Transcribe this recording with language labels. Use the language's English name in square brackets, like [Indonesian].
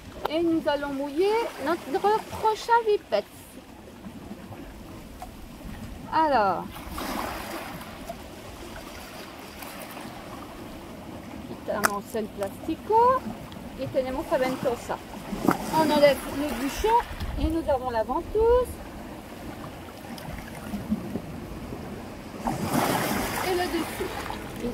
[French] Et nous allons mouiller notre prochain pipette. [Spanish] Alors, quitamos el plástico y tenemos la ventosa. [French] On enlève le bouchon et nous avons la ventouse et le dessus.